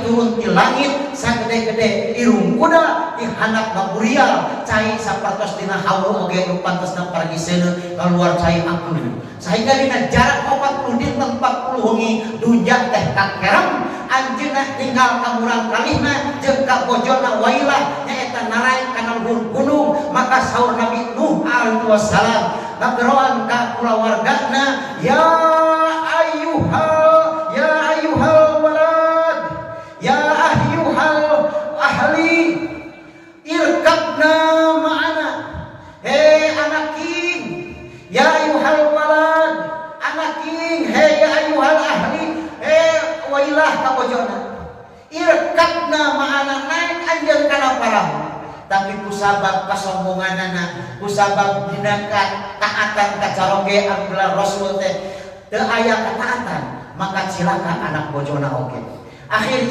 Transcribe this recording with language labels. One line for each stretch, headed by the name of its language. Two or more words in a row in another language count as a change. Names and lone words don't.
Sundanese: turun di langit sagede-gede irung kuda di handap baburial cai sapertos dina hawu oge nu pantesna paragiseun keluar cai akun sehingga dina jarak 40 dinten 40 wengi dunya teh kakerem anjeunna tinggal ka murang kalihna jeung ka bojona wailah nyaeta naraek kana luhur gunung maka saur Nabi Nuh
Arabic: alaihi wassalam
Sundanese: ngageroan ka kulawargana ya
Arabic: ayyuhal walad ya ayyuhal ahli irkabna ma'ana
Sundanese: hei anak king
Arabic: ya ayyuhal walad
Sundanese: anak king hei
Arabic: ya ayyuhal ahli wailah
Sundanese: ka bojona
Arabic: irkabna ma'ana
Sundanese: naik anjeun kana parahu tapi kusabab kasombonganana kusabab dina taatan ka caroge anu Rasul teh teu aya kataatan maka cilaka anak bojona oge akhir